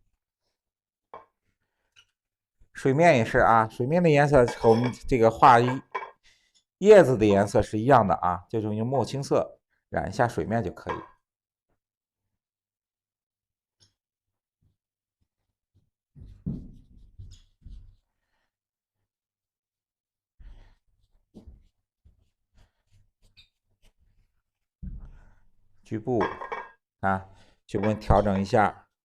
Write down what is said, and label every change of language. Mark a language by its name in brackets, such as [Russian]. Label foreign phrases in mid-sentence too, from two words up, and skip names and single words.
[Chinese] 水面也是啊，水面的顏色和我們這個畫葉子的顏色是一樣的啊，就是用墨青色染一下水面就可以。局部啊，局部调整一下。